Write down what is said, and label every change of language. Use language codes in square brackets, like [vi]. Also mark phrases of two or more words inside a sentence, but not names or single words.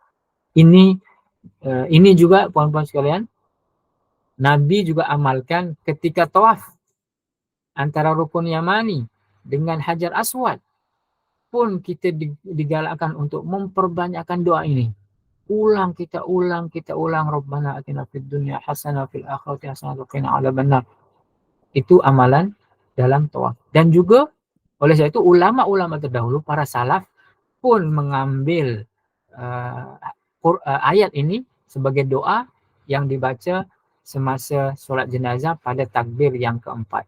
[ms] Ini juga puan-puan sekalian, Nabi juga amalkan ketika tawaf antara rukun Yamani dengan Hajar Aswad, pun kita digalakkan untuk memperbanyakkan doa ini. Kita ulang [ar] ربنا آتنا في الدنيا حسنة في الآخرة حسنة وقنا عذاب النار. [ms] Itu amalan dalam tawaf. Dan juga oleh sebab itu ulama-ulama terdahulu, para salaf pun mengambil ayat ini sebagai doa yang dibaca semasa solat jenazah pada takbir yang keempat.